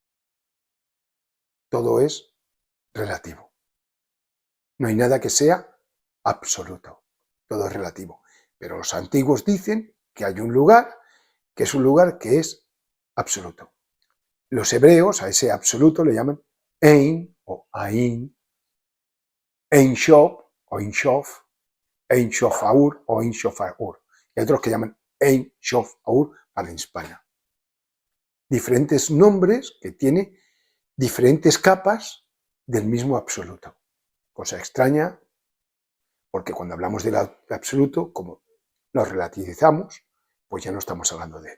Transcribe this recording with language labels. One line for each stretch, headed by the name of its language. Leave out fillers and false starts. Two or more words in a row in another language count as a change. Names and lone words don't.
Spanish: Todo es relativo. No hay nada que sea absoluto. Todo es relativo. Pero los antiguos dicen que hay un lugar que es un lugar que es absoluto. Los hebreos a ese absoluto le llaman Ein o Ain, Ein Shop o Ein Shof, Ein Shofaur o Ein Shofaur. Y hay otros que llaman Ein Shofaur para España. Diferentes nombres que tiene diferentes capas del mismo absoluto. Cosa extraña, porque cuando hablamos del absoluto, como lo relativizamos, pues ya no estamos hablando de él.